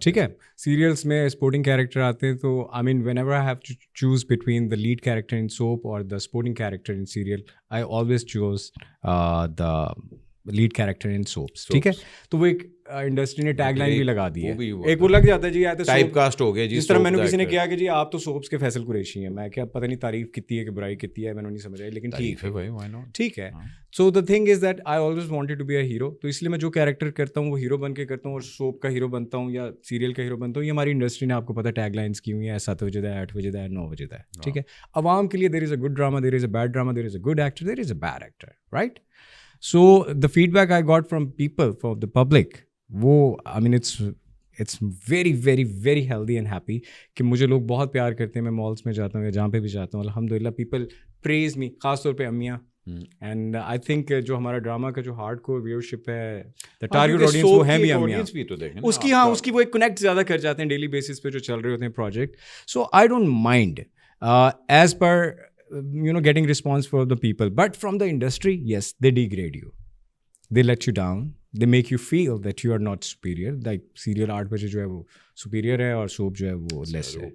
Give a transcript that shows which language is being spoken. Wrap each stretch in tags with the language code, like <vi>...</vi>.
<ur>ٹھیک ہے.</ur> <en>Serials میں sporting character آتے ہیں تو I mean whenever I have to choose between the lead character in soap اور the sporting character in serial, I always choose the lead character in soaps. ٹھیک ہے.</en> <ur>تو وہ ایک انڈسٹری نے ٹیگ لائن بھی لگا دی ہے, ایک وہ لگ جاتا ہے جی ٹائپ کاسٹ ہو گیا. جس طرح میں نے کسی نے کہا کہ جی آپ تو سوپس کے فیصل قریشی ہیں, میں کیا پتہ نہیں تعریف کتنی ہے کہ برائی کتنی ہے, میں نے نہیں سمجھ آئی, لیکن ٹھیک ہے بھائی ٹھیک ہے.</ur> <en>So the thing is that I always wanted to be a hero.</en> <ur>تو اس لیے میں جو کیریکٹر کرتا ہوں وہ ہیرو بن کے کرتا ہوں, اور سوپ کا ہیرو بنتا ہوں یا سیریل کا ہیرو بنتا ہوں. یہ ہماری انڈسٹری نے آپ کو پتہ ٹیگ لائنس کی ہوئی ہیں, 7 بجے دا ہے, 8 بجے دا ہے, 9 بجے دا ہے. ٹھیک ہے.</ur> <en>عوام کے لیے there is a good drama, there is a bad drama, there is a good actor, there is a bad actor, right. So the feedback I got from people, from the public, وہ I mean it's very very very healthy and happy</en> <ur>کہ مجھے لوگ بہت پیار کرتے ہیں. میں malls میں جاتا ہوں یا جہاں پہ بھی جاتا ہوں, الحمدللہ</ur> <en>people praise me,</en> <ur>خاص طور پہ امیاں.</ur> <en>and I think</en> <ur>جو ہمارا ڈراما کا جو ہارڈ کور ویورشپ ہے, دا ٹارگیٹ آڈینس وہ ہے بھی امیاں, اس کی ہاں اس کی وہ ایک کنیکٹ زیادہ کر جاتے ہیں ڈیلی بیسس پہ جو چل رہے ہوتے ہیں project.</ur> <en>So I don't mind as per getting response for the people, but from the industry, yes, they degrade you, they let you down, they make you feel that you are not superior.</en> <ur>Like serial 8 بجے جو ہے وہ superior ہے اور soap جو ہے وہ less ہے.</ur>